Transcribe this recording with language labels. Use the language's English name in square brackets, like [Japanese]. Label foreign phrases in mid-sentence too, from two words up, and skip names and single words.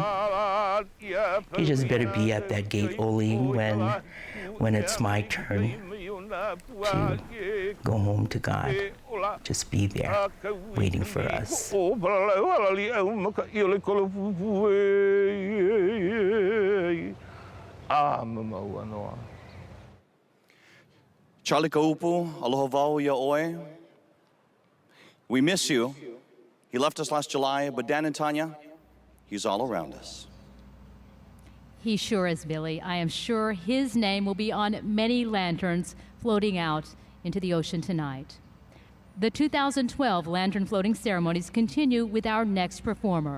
[English] He just better be at that gate oli when it's my turn to go home to God. Just be there, waiting for us. [Hawaiian] Charlie Ka'upu, aloha wau ia oe. [English] We miss you. He left us last July, but Dan and Tanya, he's all around us. He sure is, Billy. I am sure his name will be on many lanterns floating out into the ocean tonight. The 2012 Lantern Floating Ceremonies continue with our next performer.